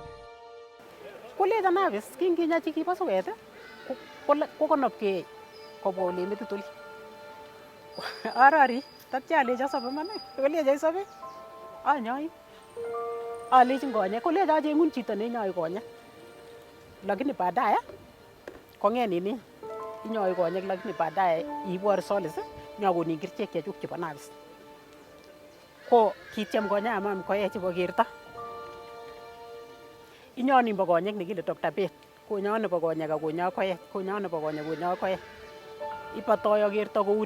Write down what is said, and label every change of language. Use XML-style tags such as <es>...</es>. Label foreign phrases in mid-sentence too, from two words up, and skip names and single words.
<kln>Kolecho nabis kinginyachi kibo suket kokonopkei kobwa ole metit oli. Arori tatya alecho asobe man. Kolecho isobe anyoi. Alechin konyek kolecho achengun chito neinyoi konyek.</kln> <sw>Lakini baadaye</sw> <kln>kong'et nini inyoi konyek</kln> <sw>lakini baadaye</sw> <kln>ibor solis nyakonin kerichek chechuk chebo nabis. Ko kityem konya mam Koech chebo kerto. Inyo nimbo konyek nekile Dr. Bett, konyo nebo konyek akonyo Koech, konyo nebo konyek konyo Koech. Ipotoi akerto kouni.</kln>